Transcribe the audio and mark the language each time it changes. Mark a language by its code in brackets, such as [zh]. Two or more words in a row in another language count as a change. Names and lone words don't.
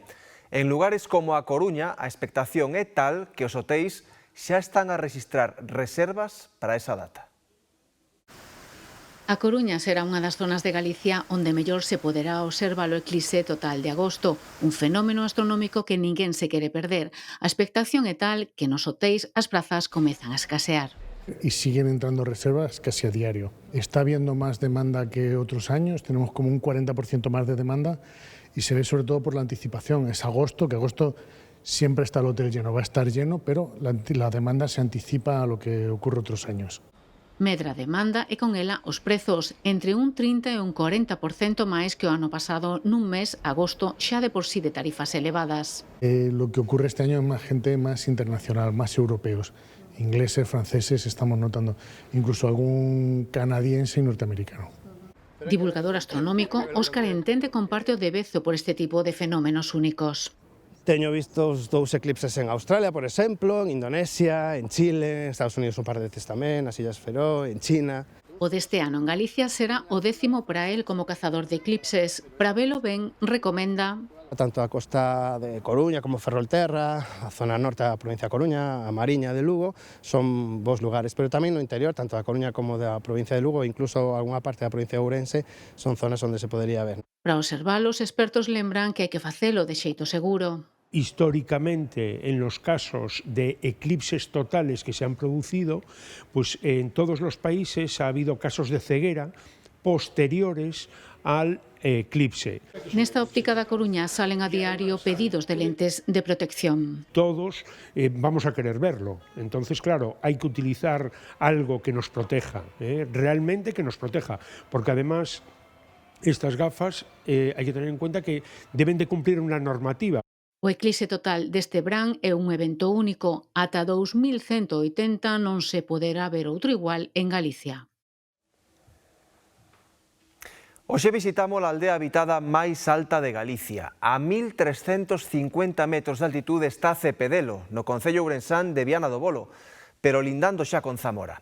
[gl] En lugares como a Coruña, a expectación é tal que os hoteis xa están a rexistrar reservas para esa data. A Coruña será unha das zonas de Galicia onde mellor se poderá observar o eclipse total de agosto, un fenómeno astronómico que ninguén se quere perder. A expectación é tal que nos hotéis as prazas comezan a escasear. [es] Y siguen entrando reservas casi a diario. Está habiendo más demanda que otros años, tenemos como un 40% más de demanda y se ve sobre todo por la anticipación. Es agosto, que agosto siempre está el hotel lleno, va a estar lleno, pero la demanda se anticipa a lo que ocurre otros años. [gl] Medra a demanda e con ela os prezos, entre un 30 e un 40% máis que o ano pasado nun mes, agosto, xa de por sí de tarifas elevadas. [es] Lo que ocurre este año es más gente más internacional, más europeos, ingleses, franceses, estamos notando, incluso algún canadiense y norteamericano. [gl] Divulgador astronómico, Óscar Entende comparte o devezo por este tipo de fenómenos únicos. Teño visto os 2 eclipses en Australia, por exemplo, en Indonesia, en Chile, en Estados Unidos un par de veces tamén, nas Illas Feroe, en China. O deste ano en Galicia será o 10º para el como cazador de eclipses. Para velo ben, recomenda tanto a costa de Coruña como Ferrolterra, a zona norte da provincia de Coruña, a Mariña de Lugo, son bons lugares, pero tamén no interior, tanto da Coruña como da provincia de Lugo, incluso algunha parte da provincia de Ourense, son zonas onde se podería ver. Para observalo, os expertos lembran que hai que facelo de xeito seguro. [es] Históricamente, en los casos de eclipses totales que se han producido, pues en todos los países ha habido casos de ceguera posteriores al eclipse. [gl] Nesta óptica da Coruña salen a diario pedidos de lentes de protección. [es] Todos vamos a querer verlo, entonces claro, hay que utilizar algo que nos proteja, realmente que nos proteja, porque además estas gafas hay que tener en cuenta que deben de cumplir una normativa. [gl] O eclipse total deste verán é un evento único. Ata 2180 non se poderá ver outro igual en Galicia. Hoxe visitamos a aldea habitada máis alta de Galicia. A 1350 metros de altitude está Cepedelo, no concello ourensán de Viana do Bolo, pero lindando xa con Zamora.